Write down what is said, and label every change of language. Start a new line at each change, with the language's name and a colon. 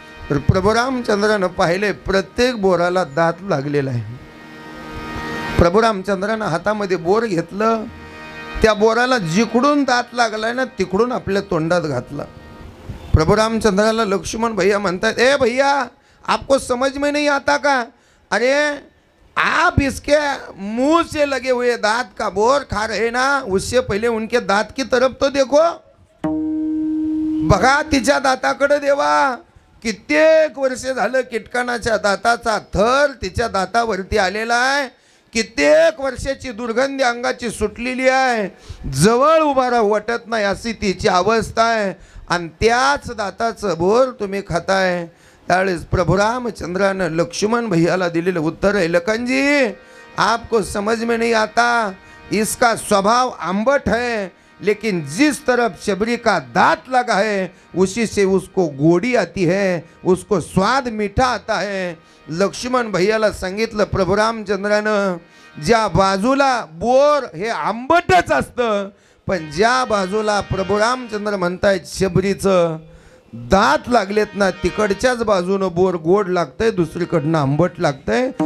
Marathi: तर प्रभू रामचंद्रानं पाहिले प्रत्येक बोराला दात लागलेला आहे. प्रभू रामचंद्रानं हातामध्ये बोर घेतलं, त्या बोराला जिकडून दात लागलाय ना तिकडून आपल्या तोंडात घातला. प्रभू रामचंद्राला लक्ष्मण भैया म्हणतात, ए भैया
Hindi: आपको समझ में नहीं आता का? अरे आप इसके मुंह से लगे हुए दांत का बोर खा रहे ना, उससे पहिले उनके दांत की तरफ तो देखो.
Marathi: बघा तिच्या दाताकडे देवा. कित्येक वर्ष झालं कीटकानाच्या दाताचा थर तिच्या दातावरती आलेला आहे. कित्येक वर्षाची दुर्गंधी अंगाची सुटलेली आहे. जवळ उभा राहू वाटत नाही अशी तिची अवस्था आहे. आणि त्याच दाताचं बोर तुम्ही खाताय. त्यावेळेस प्रभु रामचंद्रानं लक्ष्मण भैयाला दिलेलं उत्तर आहे,
Hindi: लखनजी आपको समझ में नहीं आता. इसका स्वभाव आंबट है, लेकिन जिस तरफ शबरी का दांत लगा है उसी से उसको गोडी आती है, उसको स्वाद मीठा आता है.
Marathi: लक्ष्मण भैयाला सांगितलं प्रभु रामचंद्रानं, ज्या बाजूला बोर हे आंबटच असतं, पण ज्या बाजूला प्रभु रामचंद्र म्हणतायत शबरीचं दात लागलेत ना, तिकडच्याच बाजूनं बोर गोड लागतंय, दुसरीकडनं आंबट लागतंय.